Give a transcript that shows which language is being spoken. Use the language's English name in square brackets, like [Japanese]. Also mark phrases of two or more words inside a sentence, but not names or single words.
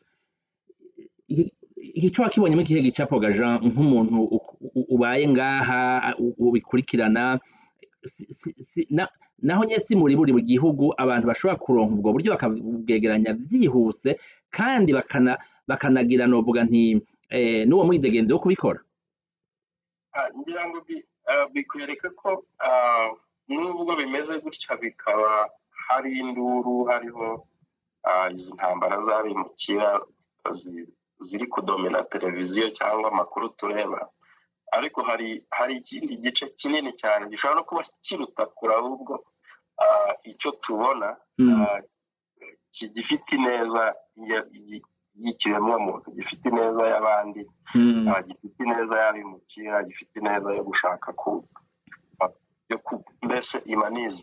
[Rundi] Ico wakibonyemo ikihe gicapo ga Jean, nk'umuntu ubaye ngaha ubikurikirana, naho nye si muri buri gihugu abantu bashobora kuronka ubwo buryo bakabwegeranya vyihuse kandi bakanagira novuga nti n'uwo mwidegenzo wo kubikora. [Kinyarwanda] Ngira ngo bikwereka ko nubwo bimeze gutya bikaba hari induru, hariho izi ntambara z'abimukira ziri kudomina televiziyo cyangwa amakuru tureba, ariko hari ikindi gice kinini cyane gishobora no kuba kiruta kure ahubwo icyo tubona gifite ineza y'ikiremwamuntu, gifite ineza y'abandi, gifite ineza y'abimukira, gifite ineza yo gushaka mbese humanism.